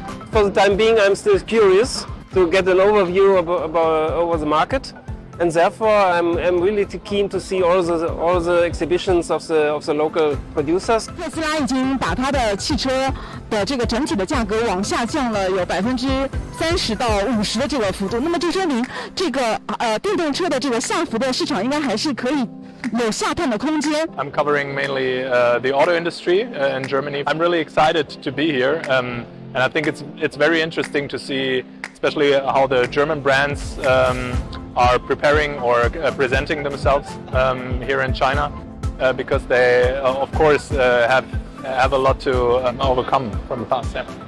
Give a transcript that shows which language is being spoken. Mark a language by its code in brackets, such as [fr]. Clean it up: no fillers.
[en] For the time being, I'm still curious to get an overview over the market, and therefore I'm really keen to see all the exhibitions of the local producers. [zh] 特斯拉已经把它的汽车的这个整体的价格往下降了有30%到50%的这个幅度，那么就说明这个电动车的这个下浮的市场应该还是可以有下探的空间。 [en] I'm covering mainly the auto industry in Germany. I'm really excited to be here, and I think it's very interesting to see, especially how the German brands are preparing or presenting themselves here in China, because they, of course, have a lot to overcome from the past. Yeah.